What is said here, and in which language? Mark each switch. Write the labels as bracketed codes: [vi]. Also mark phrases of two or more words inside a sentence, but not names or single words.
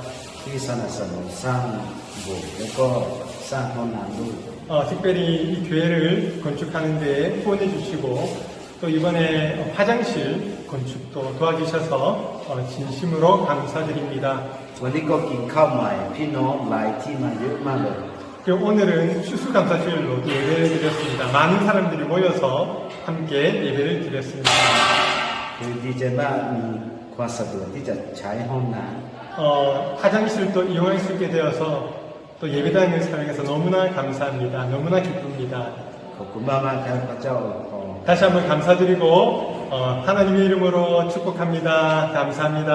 [th] ที่สนับสนุนสร้างโบสถ์แล้วก็สร้างห้องน้ำด้วย [ko] 특별히 이 교회를 건축하는 데 후원해 주시고 또 이번에 화장실 건축도 도와주셔서 진심으로 감사드립니다. [th] วันนี้ก็กินข้าวใหม่พี่น้องหลายที่มาเยอะมากเลย [ko] 그리고 오늘은 추수감사주일로 예배를 드렸습니다. 많은 사람들이 모여서 함께 예배를 드렸습니다. [th] คือดีใจมากมีความสะดวกที่จะใช้ห้องน้ำ [ko] 화장실도 이용할 수 있게 되어서 또 예배당을 사용해서 너무나 감사합니다. 너무나 기쁩니다. [th] ขอบคุณมากๆครับพระเจ้า [ko] 다시 한번 감사드리고 하나님의 이름으로 축복합니다. 감사합니다.